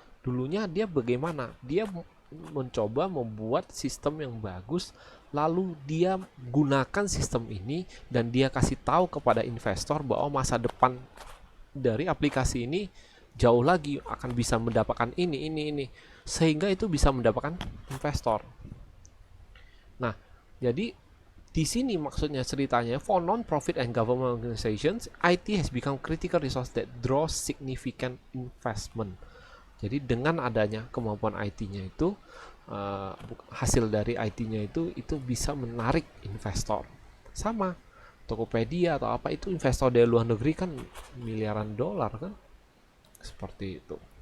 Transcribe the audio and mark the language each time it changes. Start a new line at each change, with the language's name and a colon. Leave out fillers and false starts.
Indonesian: Dulunya dia bagaimana? Dia mencoba membuat sistem yang bagus, lalu dia gunakan sistem ini dan dia kasih tahu kepada investor bahwa masa depan dari aplikasi ini jauh lagi akan bisa mendapatkan ini, sehingga itu bisa mendapatkan investor. Nah, jadi di sini maksudnya ceritanya,
English: for non-profit and government organizations, IT has become critical resource that draws significant investment.
Indonesian: Jadi dengan adanya kemampuan IT-nya itu, hasil dari IT-nya itu bisa menarik investor. Sama Tokopedia atau apa itu investor dari luar negeri kan miliaran dolar kan, seperti itu.